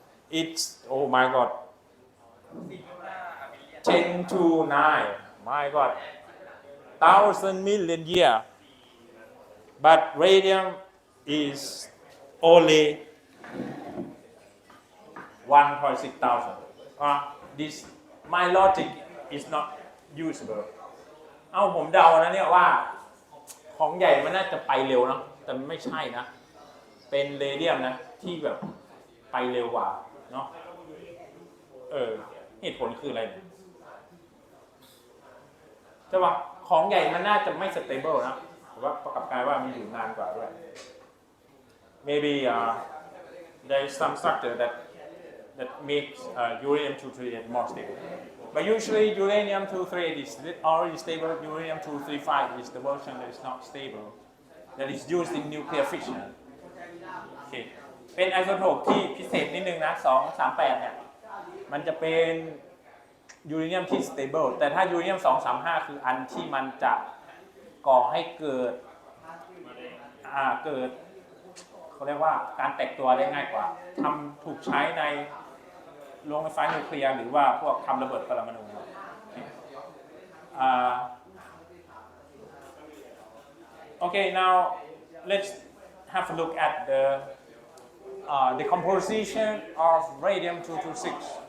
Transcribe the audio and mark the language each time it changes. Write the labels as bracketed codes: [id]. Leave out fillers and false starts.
[en] It's, oh my God, 10 to 9, my God, 1,000 million years. But radium is only 1.6 thousand. My logic is not usable. [th] ผมเดานะเนี่ยว่าของใหญ่มันน่าจะไปเร็วเนาะแต่ไม่ใช่นะเป็นเรเดียมนะที่แบบไปเร็วกว่าเนาะเหตุผลคืออะไรใช่ป่ะของใหญ่มันน่าจะไม่สเตเบิลนะแต่ว่าประกอบกลายว่ามันอยู่นานกว่าด้วย [en] maybe there is some structure that makes uranium-238 more stable. But usually uranium-238 is already stable. Uranium-235 is the version that is not stable, that is used in nuclear fission. Okay. [th] เป็นไอโซโทปที่พิเศษนิดนึงนะ238เนี่ยมันจะเป็นยูเรเนียมที่ stable แต่ถ้ายูเรเนียม235คืออันที่มันจะก่อให้เกิด เขาเรียกว่าการแตกตัวได้ง่ายกว่าถูกใช้ในโรงไฟฟ้านิวเคลียร์หรือว่าพวกทำระเบิดปรมาณู [en] Okay, now let's have a look at the composition of radium-226.